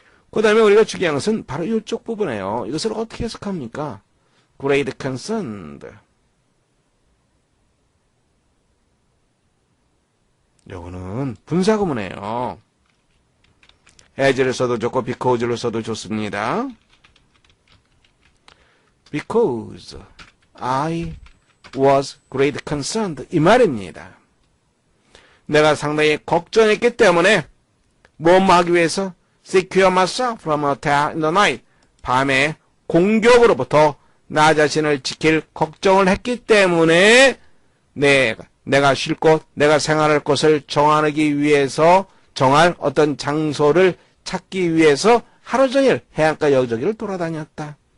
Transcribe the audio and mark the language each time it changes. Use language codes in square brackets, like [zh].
[ko] 그 다음에 우리가 중요한 것은 바로 이쪽 부분이에요. 이것을 어떻게 해석합니까? [en] great concerned. [ko] 요거는 분사구문이에요. as를 써도 좋고 because를 써도 좋습니다. [en] Because I was great concerned [ko] 이 말입니다. 내가 상당히 걱정했기 때문에 뭐뭐 하기 위해서 [en] secure myself from attack in the night [ko] 밤에 공격으로부터 나 자신을 지킬 걱정을 했기 때문에 내가 쉴 곳, 내가 생활할 곳을 정하기 위해서 정할 어떤 장소를 찾기 위해서 하루 종일 해안가 여기저기를 돌아다녔다.